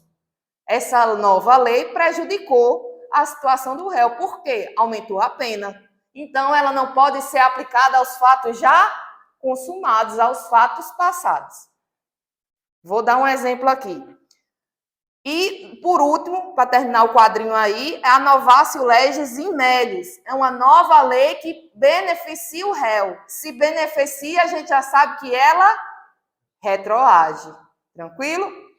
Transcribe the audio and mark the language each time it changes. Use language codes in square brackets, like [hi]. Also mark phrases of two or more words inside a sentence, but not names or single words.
[pt] Essa nova lei prejudicou a situação do réu. Por quê? Aumentou a pena. Então, ela não pode ser aplicada aos fatos já consumados, aos fatos passados. Vou dar um exemplo aqui. E, por último, para terminar o quadrinho aí, é a [la] novácio legis imélios. [pt] É uma nova lei que beneficia o réu. Se beneficia, a gente já sabe que ela retroage. Tranquilo?